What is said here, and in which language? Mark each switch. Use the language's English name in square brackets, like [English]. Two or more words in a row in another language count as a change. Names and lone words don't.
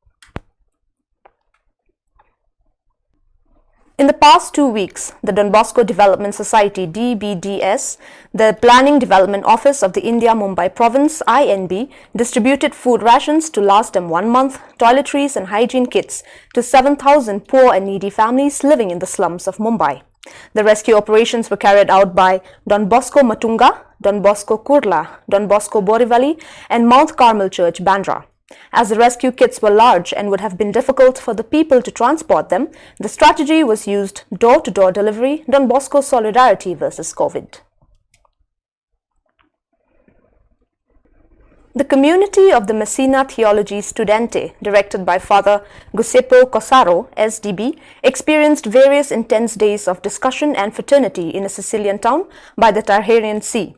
[English] In the past 2 weeks, the Don Bosco Development Society DBDS, the Planning Development Office of the India Mumbai Province INB, distributed food rations to last them 1 month, toiletries and hygiene kits to 7,000 poor and needy families living in the slums of Mumbai. The rescue operations were carried out by Don Bosco Matunga, Don Bosco Kurla, Don Bosco Borivali and Mount Carmel Church, Bandra. As the rescue kits were large and would have been difficult for the people to transport them, the strategy was used door-to-door delivery, Don Bosco Solidarity versus COVID. The community of the Messina Theology Studente, directed by Father Giuseppe Cosaro, SDB, experienced various intense days of discussion and fraternity in a Sicilian town by the Tyrrhenian Sea.